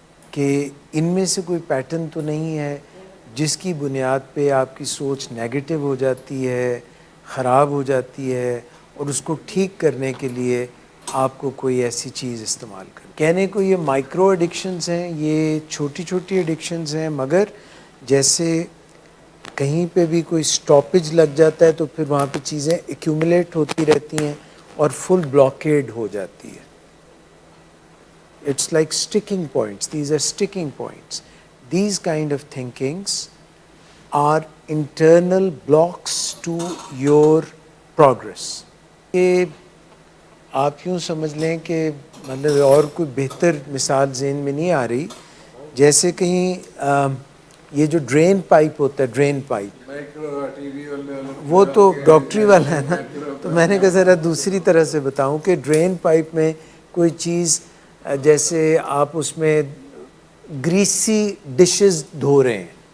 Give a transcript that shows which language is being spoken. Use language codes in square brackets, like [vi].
[ur] کہ ان میں سے کوئی پیٹرن تو نہیں ہے جس کی بنیاد پہ آپ کی سوچ نیگیٹو ہو جاتی ہے، خراب ہو جاتی ہے، اور اس کو ٹھیک کرنے کے لیے آپ کو کوئی ایسی چیز استعمال کریں۔ کہنے کو یہ مائکرو ایڈکشنز ہیں، یہ چھوٹی چھوٹی ایڈکشنز ہیں، مگر جیسے کہیں پہ بھی کوئی سٹاپیج لگ جاتا ہے تو پھر وہاں پہ چیزیں ایکیومولیٹ ہوتی رہتی ہیں اور فل بلاکیڈ ہو جاتی ہے۔ [en] It's like sticking points. These are sticking points. These kind of thinkings are internal blocks to your progress. [ur] کہ آپ یوں سمجھ لیں کہ مطلب اور کوئی بہتر مثال ذہن میں نہیں آ رہی، جیسے کہیں یہ جو ڈرین پائپ ہوتا ہے، ڈرین پائپ وہ تو ڈاکٹری والا ہے نا، تو میں نے کہا ذرا دوسری طرح سے بتاؤں کہ ڈرین پائپ میں کوئی چیز جیسے آپ اس میں گریسی ڈشز دھو رہے ہیں،